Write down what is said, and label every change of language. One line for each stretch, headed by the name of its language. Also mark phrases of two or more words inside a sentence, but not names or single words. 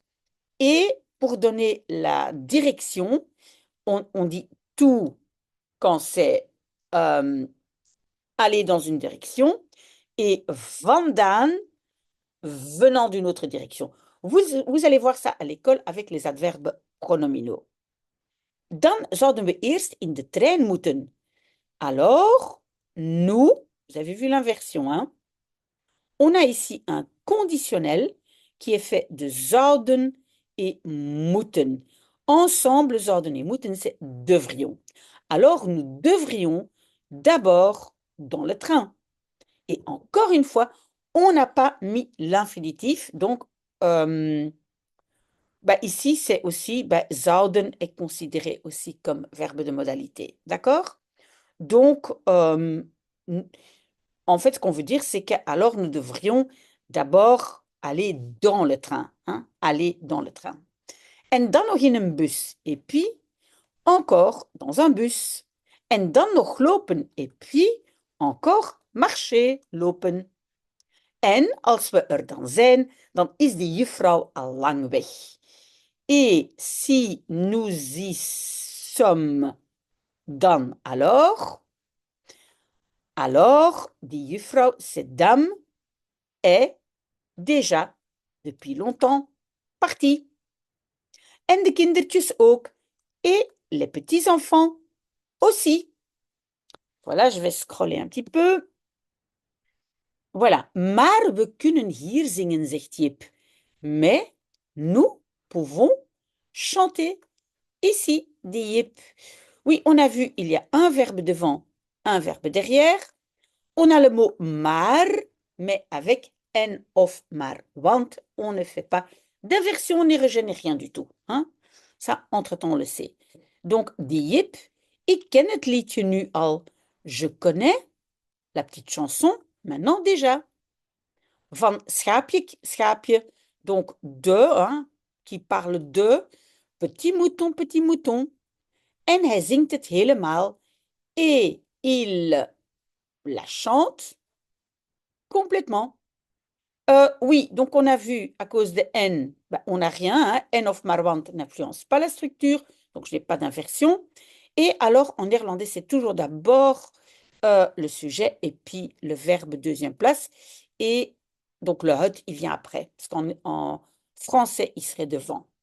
French: Et pour donner la direction, on dit tout quand c'est aller dans une direction et vandaan venant d'une autre direction. Vous allez voir ça à l'école avec les adverbes pronominaux.
Dutch: Dan zouden we eerst in de trein moeten.
French: Alors, nous, vous avez vu l'inversion, hein? On a ici un conditionnel qui est fait de zouden et moeten. Ensemble, zouden et moeten, c'est devrions. Alors, nous devrions d'abord dans le train. Et encore une fois, on n'a pas mis l'infinitif. Donc, ici, c'est aussi, zouden est considéré aussi comme verbe de modalité. D'accord? Donc, en fait, ce qu'on veut dire, c'est qu'alors nous devrions d'abord aller dans le train. Hein? Aller dans le train.
Dutch: En dan nog in een bus.
French: Et puis, encore dans un bus.
Dutch: En dan nog lopen.
French: Et puis, encore marcher, lopen.
Dutch: En als we er dan zijn, dan is die juffrouw al lang weg.
French: Et si nous y sommes, dan alors, dit juffrouw, cette dame est déjà depuis longtemps partie.
Dutch: En de kindertjes ook.
French: Et les petits-enfants aussi. Voilà, je vais scroller un petit peu. Voilà.
Dutch: Maar we kunnen hier zingen, zegt Jip.
French: Mais nous pouvons chanter ici, dit Jip. Oui, on a vu, il y a un verbe devant, un verbe derrière. On a le mot maar, mais avec
Dutch: en of maar.
French: Want on ne fait pas d'inversion ni rejet ni rien du tout. Hein? Ça, entre-temps, on le sait. Donc,
Dutch: dit Jip, ik ken het liedje nu al.
French: Je connais la petite chanson maintenant déjà.
Dutch: Van schaapje, schaapje,
French: donc de, hein, qui parle de petit mouton, petit mouton.
Dutch: En hij zingt het helemaal.
French: Et il la chante complètement. Oui, donc on a vu à cause de N, on n'a rien. Hein,
Dutch: N of maar want
French: n'influence pas la structure, donc je n'ai pas d'inversion. Et alors en néerlandais, c'est toujours d'abord le sujet et puis le verbe deuxième place. Et donc le het, il vient après, parce qu'en français, il serait devant.